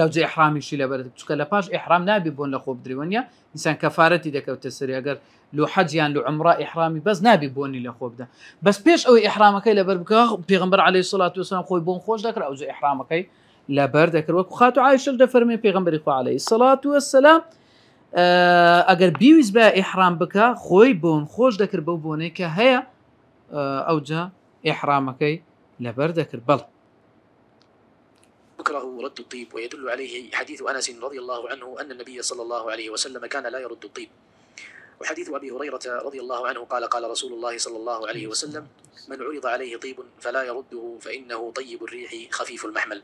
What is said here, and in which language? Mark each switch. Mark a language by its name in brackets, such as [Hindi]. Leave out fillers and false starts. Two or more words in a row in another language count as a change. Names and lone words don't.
[Central Kurdish] و جێ ئیحرامیشی لەبەر چونکە لە پاش ئیحرام نابی بۆن لە خۆ بدرێ وەنیە ئینسان کەفارەتی دەکەوتە سەری ئەگەر لو حەجیان لە عومرە ئیحرامی بەس نابی بۆنی لە خۆ بدە بەس پێش ئەوەی ئیحرامەکەی لەبەر بکە پێغەمبەر عەلەیهی سەڵات وسەلام خۆی بۆن خۆش دەکرا ئەو جێ ئیحرامەکەی لەبەر دەکرد وەکو خاتو عایشە دەفەرمێ پێغەمبەری خوا عەلەیهی سەڵات وسەلام ئەگەر بیویست بە ئیحرام بکە خۆی بۆن خۆش دەکرد بەو بۆنەی کە هەیە ئەوجا ئیحرامەکەی لەبەر دەکرد بەڵ [Arabic] يكره رد الطيب ويدل عليه حديث أنس رضي الله عنه أن النبي صلى الله عليه وسلم كان لا يرد الطيب وحديث أبي هريرة رضي الله عنه قال قال رسول الله صلى الله عليه وسلم: من عرض عليه طيب فلا يرده فإنه طيب الريح خفيف المحمل.